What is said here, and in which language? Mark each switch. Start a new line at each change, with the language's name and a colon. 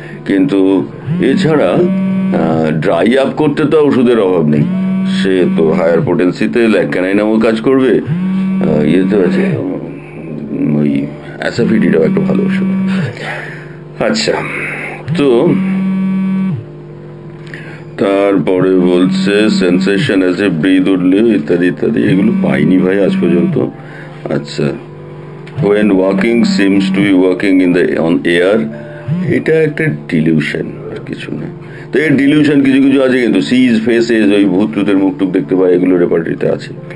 Bangla: কিন্তু এছাড়া dry up করতে তো ওষুধের অভাব নেই, সে তো হায়ার পোটেন্সিতে ল্যাক্যানাইনামও কাজ করবে, ইয়েতে আছে ওই অ্যাসাফিডিটাও একটা ভালো ওষুধ। আচ্ছা, তো তারপরে বলছে সেন্সেশন অ্যাজ এ ব্রিথ উঠলে ইত্যাদি ইত্যাদি, এগুলো পাইনি ভাই আজ পর্যন্ত।
English: আচ্ছা, when walking seems to be walking in the on air,
Bangla: এটা একটা ডিলিউশন, আর কিছু না। তো এই ডিলিউশন কিছু কিছু আছে, কিন্তু সিজ ফেসেস ওই ভূত টুতের মুখ টুক দেখতে পাই, এগুলো রেপার্টরিতে আছে।